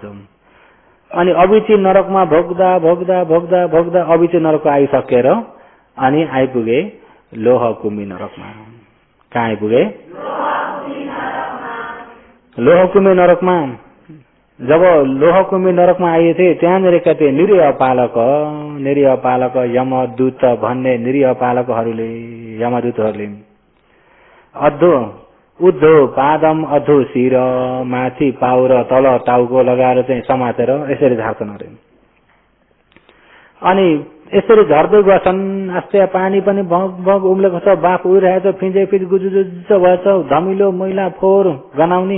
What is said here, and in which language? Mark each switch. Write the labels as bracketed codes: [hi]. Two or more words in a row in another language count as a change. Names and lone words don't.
[ne] अनि अभिची नरकमा भोग्दा भोग्दा भोग्दा भोग्दा अभिची नरकको आइसकेर अनि आइपुगे लोहकुमी नरकमा। कहाँ आइपुगे? लोहकुमी नरकमा। जब लोहकुमी नरकमा आइए त्यहाँनिर कति निरीह पालक यमदूत भन्ने निरीह पालकहरूले, यमदूतहरूले [sa] अधो उद्धो पादम अधो शिर, [ne] माथि पाउ र तल टाउको लगाएर चाहिँ समातेर यसरी झार्छन् अरे। अनि यसरी झर्दै गछन्, आस्ते पानी पनि भग भग उम्लेको छ, बाफ उडिरहेको छ, फिँजै फिज गुजुजुज भएछ, धमिलो मैला फोहोर गनाउने।